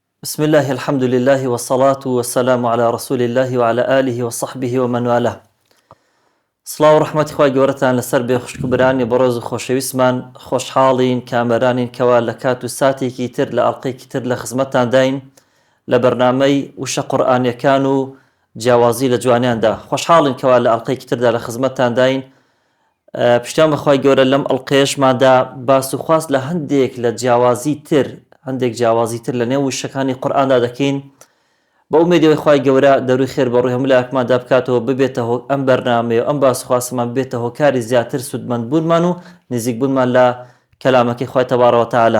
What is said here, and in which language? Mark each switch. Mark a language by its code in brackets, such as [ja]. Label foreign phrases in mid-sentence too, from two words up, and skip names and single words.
[ar] بسم الله الحمد لله والصلاة والسلام على رسول الله وعلى آله وصحبه ومن والاه. [ckb] سڵاو و ڕەحمەتی خوای گەورەتان لەسەر بێ خوشکبرانی بەڕۆز و خۆشەویستمان خۆشحاڵین کامەرانین کەوا لە کات و ساتێکی تر لە ئەڵقەیەکی تر لە خزمەتتان داین لە بەرنامەی وشە قورئانیەکان و جیاوازی لە جوانیاندا. خۆشحاڵین کەوا لە ئەڵقەیەکی تردا لە خزمەتتان داین. پشتیان بەخوای گەورە لەم ئەڵقەیەشماندا باس و خواست لە هەندێک لە جیاوازی تر هەندێک جیاوازی تر لە نێو وشەکانی قورئاندا دەکەین بە ئومێدیەوەی خوای گەورە دەروی خێر بەڕووی هەموو لایەکماندا بکاتەوە ببێتە ئەم بەرنامەیە و ئەم باس و خواستمان ببێتە هۆکاری زیاتر سودمەند بوونمان و نزیک بوونمان لە کەلامەکەی خوای [ar] تەبارەکە و تەعالا.